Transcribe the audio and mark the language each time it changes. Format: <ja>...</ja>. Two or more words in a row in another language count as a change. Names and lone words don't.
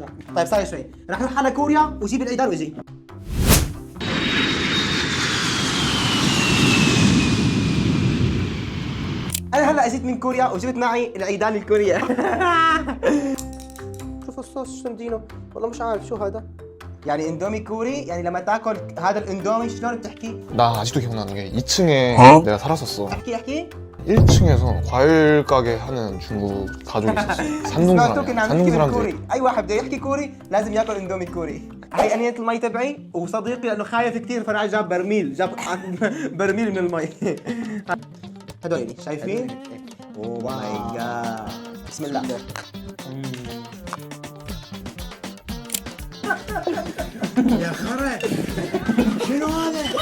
<ar>طيب ثانية شوي، رح نروح على كوريا وجيب العيدان واجي. انا هلا اجيت من كوريا وجبت معي العيدان الكورية. شوفوا الصوص شو مدينه، والله مش عارف شو هذا. يعني اندومي كوري، يعني لما تاكل هذا الاندومي شلون بتحكي؟</ar> <ko>나 아직도 기억나는 게 2층에 내가 살았었어.</ko> <ar>احكي</ar> <ko>1층에서 과일 가게 하는 중국 가족이 있었어. 산동</ko> <ar>سمعتوا كنا</ar> <ko>사람이야.</ko> <ar>عم نحكي</ar> <ko>산동 사람들.</ko> <ar>بالكوري، اي واحد بده يحكي كوري لازم ياكل اندومي كوري. هاي انية المي تبعي، وصديقي لانه خايف كثير فراح جاب برميل، جاب برميل من المي. هدول شايفين؟</ar> <en>oh my god.</en> <ar>بسم الله. يا خرا شنو هذا؟</ar>